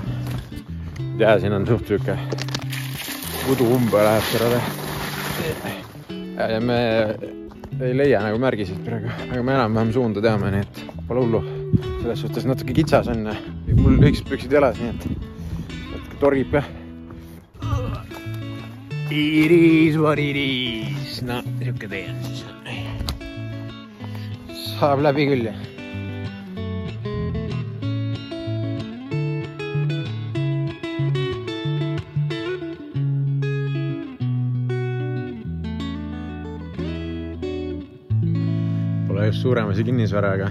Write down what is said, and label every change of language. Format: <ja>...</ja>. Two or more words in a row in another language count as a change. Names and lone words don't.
<et>Ja siin on suht süüke udu umbe läheb sõrade. Ja me ei leia nagu märgisid praegu, aga me enam-vähem suunda teame, nii et pole hullu. Selles suhtes natuke kitsas on. Mul lühikesed püksid jalas, nii et natuke torgib ka.</et> <en>It is what it is.</en> <et>No, siuke tee on siis. Saab läbi küll. Pole just suuremasi kinnisvaraga.</et>